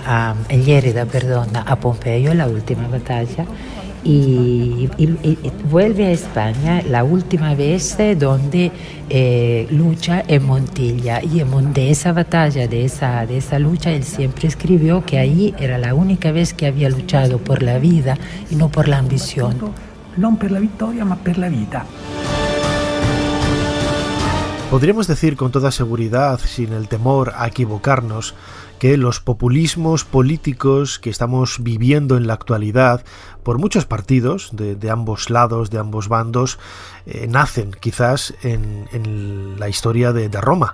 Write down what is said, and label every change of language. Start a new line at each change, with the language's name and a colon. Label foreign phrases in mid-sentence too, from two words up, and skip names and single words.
Spanish: a Pompeyo en la última batalla y vuelve a España la última vez donde lucha en Montilla, y de esa batalla, de esa lucha, él siempre escribió que ahí era la única vez que había luchado por la vida y no por la ambición.
Italian: non per la vittoria ma per la vita.
Spanish: Podríamos decir con toda seguridad, sin el temor a equivocarnos, que los populismos políticos que estamos viviendo en la actualidad, por muchos partidos de ambos lados, de ambos bandos, nacen quizás en la historia de Roma.